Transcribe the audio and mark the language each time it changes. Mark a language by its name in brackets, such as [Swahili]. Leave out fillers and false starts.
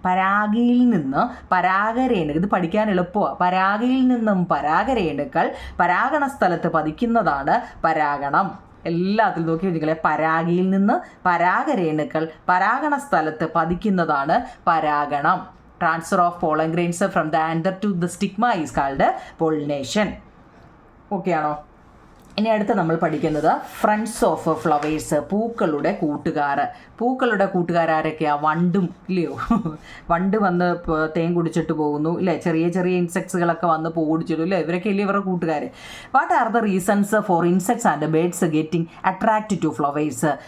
[Malayalam] പരാഗയിൽ നിന്ന് പരാഗരേണു, ഇത് പഠിക്കാൻ എളുപ്പമാണ്. പരാഗയിൽ നിന്നും പരാഗരേണുക്കൾ പരാഗണ സ്ഥലത്ത് പതിക്കുന്നതാണ് പരാഗണം. എല്ലാത്തിലും നോക്കി നിങ്ങളെ, പരാഗയിൽ നിന്ന് പരാഗരേണുക്കൾ പരാഗണ സ്ഥലത്ത് പതിക്കുന്നതാണ് പരാഗണം. [English] Transfer of pollen grains from the anther to the stigma is called pollination. [Malayalam] Okay ആണോ? ഇനി അടുത്ത് നമ്മൾ പഠിക്കുന്നത് [English] friends of flowers, [Malayalam] പൂക്കളുടെ കൂട്ടുകാർ. പൂക്കളുടെ കൂട്ടുകാരൊക്കെയാണ്? വണ്ടും ഇല്ലയോ? വണ്ട് വന്ന് തേൻ കുടിച്ചിട്ട് പോകുന്നു ഇല്ലേ? ചെറിയ ചെറിയ ഇൻസെക്ട്സുകളൊക്കെ വന്ന് പൂ കുടിച്ചിടും ഇല്ലേ? ഇവരൊക്കെ ഇല്ലേ ഇവരുടെ കൂട്ടുകാർ? [English] What are the reasons for insects and birds getting attract to flowers?